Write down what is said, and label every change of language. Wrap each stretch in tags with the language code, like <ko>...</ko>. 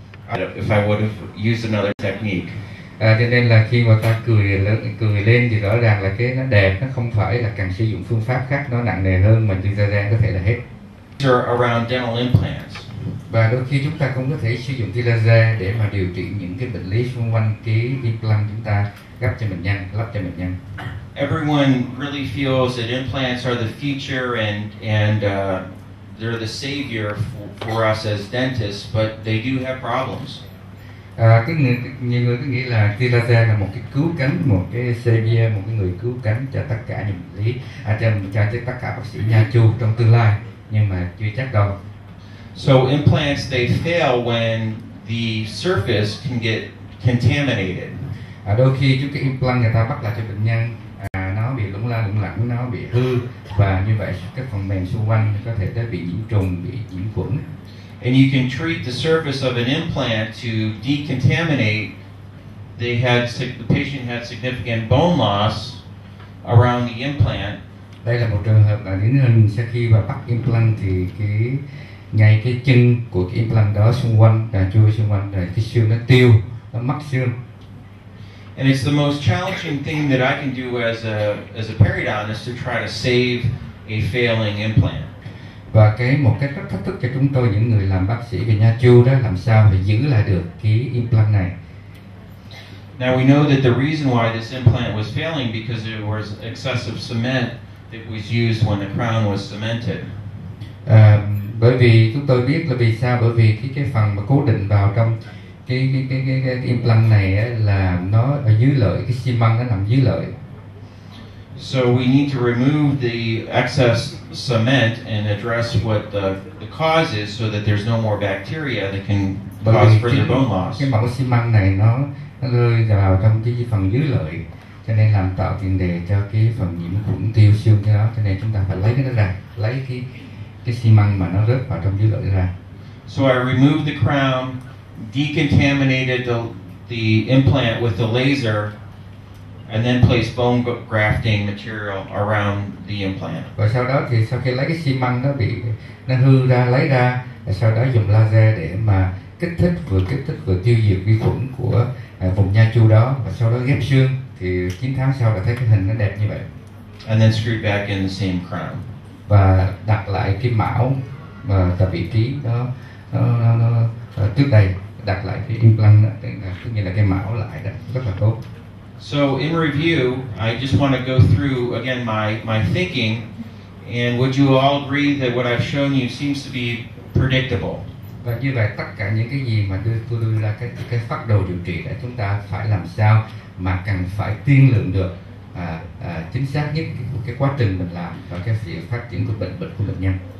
<en>If I would have used another technique.</en> <vi>Cho nên là khi mà ta cười lên thì rõ ràng là cái nó đẹp, nó không phải là cần sử dụng phương pháp khác nó nặng nề hơn mà tia laser có thể là hết.</vi> <en>Around dental implants.</en> <vi>Và đôi khi chúng ta cũng có thể sử dụng tia laser để mà điều trị những cái bệnh lý xung quanh cái implant chúng ta lắp cho bệnh nhân.</vi> <en>Everyone really feels that implants are the future and they're the savior for us as dentists, but they do have problems.</en> <vi>Nhiều người cứ nghĩ là tia laser là một cái cứu cánh, một cái savior, một cái người cứu cánh cho tất cả những bệnh lý, cho tất cả bác sĩ nha chu trong tương lai, nhưng mà chưa chắc đâu.</vi> <en>So implants, they fail when the surface can get contaminated.</en> <vi>Đôi khi cái implant người ta bắt lại cho bệnh nhân nó bị lủng phân lỏng nó bị hư, và như vậy các phần mềm xung quanh có thể đã bị nhiễm trùng, bị nhiễm khuẩn.</vi> <en>And you can treat the surface of an implant to decontaminate. The patient had significant bone loss around the implant.</en> <vi>Đây là một trường hợp là điển hình sau khi mà bắt implant thì ngay cái chân của cái implant đó xung quanh, chui xung quanh rồi cái xương nó tiêu, nó mất xương.</vi> <en>And it's the most challenging thing that I can do as a periodontist to try to save a failing implant.</en> <vi>Và một cái rất thách thức cho chúng tôi, những người làm bác sĩ về nha chu đó, làm sao để giữ lại được cái implant này.</vi> <en>Now we know that the reason why this implant was failing because there was excessive cement that was used when the crown was cemented.</en> <vi>Bởi vì chúng tôi biết là vì sao, bởi vì cái phần mà cố định vào trong cái implant này là nó ở dưới lợi, cái xi măng nó nằm dưới lợi.</vi> <en>So we need to remove the excess cement and address what the cause is so that there's no more bacteria that can cause further bone loss.</en> <vi>Cái mẫu xi măng này nó rơi vào trong cái phần dưới lợi, cho nên làm tạo tiền đề cho cái phần nhiễm khuẩn tiêu xương cái đó, cho nên chúng ta phải lấy cái đó ra, lấy cái xi măng mà nó rớt vào trong dưới lợi ra.</vi> <en>So I removed the crown, decontaminated the implant with the laser, and then placed bone grafting material around the implant.</en> <vi>Và sau đó thì sau khi lấy cái xi măng nó hư ra, lấy ra, và sau đó dùng laser để mà kích thích vừa tiêu diệt vi khuẩn của vùng nha chu đó, và sau đó ghép xương, thì 9 tháng sau đã thấy cái hình nó đẹp như vậy.</vi> <en>And then screwed back in the same crown.</en> <vi>Và đặt lại cái mão mà tại vị trí đó nó trước đây, đặt lại cái implant đó, tức như là cái mão lại đó, rất là tốt.</vi> <en>So in review, I just want to go through again my thinking, and would you all agree that what I've shown you seems to be predictable?</en> <vi>Và như vậy tất cả những cái gì mà tôi đưa ra cái phác đồ điều trị để chúng ta phải làm sao mà cần phải tiên lượng được chính xác nhất cái quá trình mình làm và cái sự phát triển của bệnh của bệnh nhân.</vi>